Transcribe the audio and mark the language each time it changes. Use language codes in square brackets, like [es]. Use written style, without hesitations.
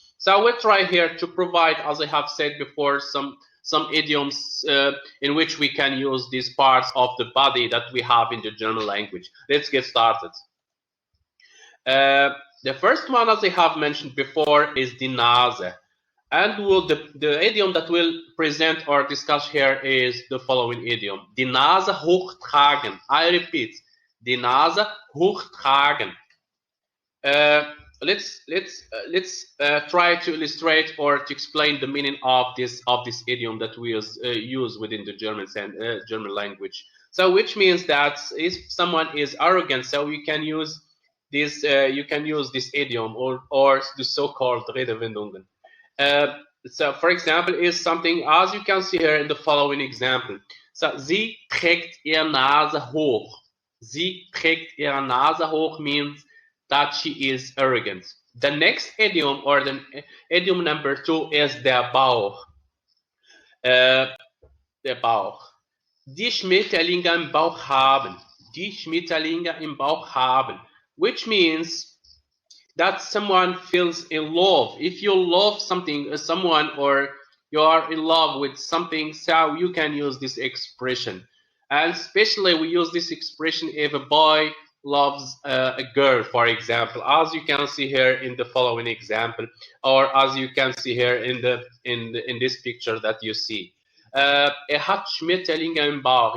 [en] So we'll try here to provide, as I have said before, some idioms in which we can use these parts of the body that we have in the German language. Let's get started. The first one, as I have mentioned before, is [de] die Nase. [en] And the idiom that we'll present or discuss here is the following idiom. [de] Die Nase hochtragen. I repeat, die Nase hochtragen. [en] Let's try to illustrate or to explain the meaning of this idiom that we use within the German language. So, which means that if someone is arrogant, so you can use this idiom or the so-called Redewendungen. So, for example, is something as you can see here in the following example. [de] So, sie trägt ihre Nase hoch. Sie trägt ihre Nase hoch [en] means that she is arrogant. The next idiom or the idiom number 2 is [de] der Bauch. Der Bauch. Die Schmetterlinge im Bauch haben. Die Schmetterlinge im Bauch haben. [en] Which means that someone feels in love. If you love someone, or you are in love with something, so you can use this expression. And especially we use this expression if a boy loves a girl, for example, as you can see here in the following example, or as you can see here in this picture that you see. [de] Hat Schmetterlinge im Bauch.